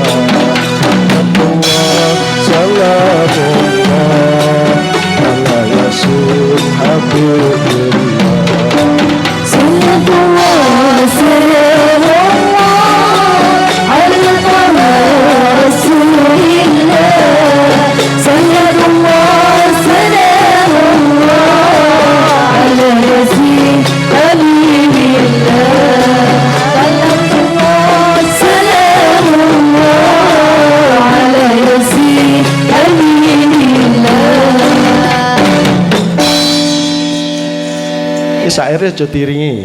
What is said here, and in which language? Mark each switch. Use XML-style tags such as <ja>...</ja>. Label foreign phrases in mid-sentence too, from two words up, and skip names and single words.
<ar>سلام الله على رسول حبيب الله، صلاة الله سلام الله على رسول الله، صلاة الله سلام الله على رسول حبيب الله، صلاة الله سلام الله على رسول حبيب الله.</ar> <id>Syairnya aja diringi.</id>